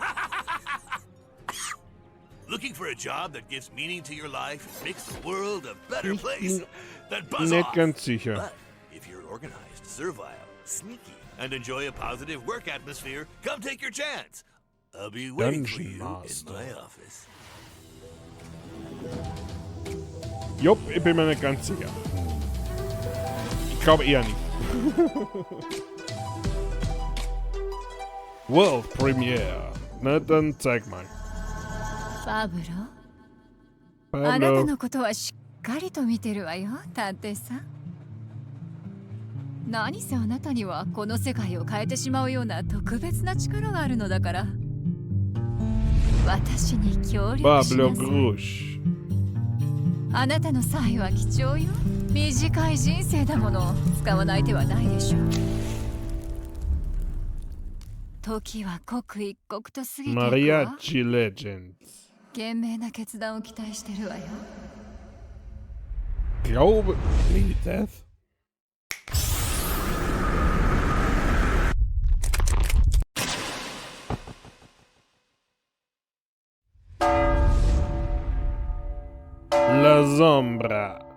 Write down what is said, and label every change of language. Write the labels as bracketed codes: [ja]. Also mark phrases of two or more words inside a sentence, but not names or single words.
[en] Looking for a job that gives meaning to your life and makes the world a better place? Then buzz off! But if you're organized, servile, sneaky, and enjoy a positive work atmosphere, come take your chance. I'll be waiting for you in my office. [de] Jupp, ich bin mir nicht ganz sicher. Ich glaube eher nicht. [en] World Premiere. [de] Na, dann zeig mal. [ja] パブロ？あなたのことはしっかりと見てるわよ、探偵さん。何せあなたにはこの世界を変えてしまうような特別な力があるのだから。私に協力しなさい。あなたの才は貴重よ。短い人生だもの。使わない手はないでしょう。時は刻一刻と過ぎていくわ。 Mariachi Legends。賢明な決断を期待してるわよ。 [de] Glaube Death? La Sombra.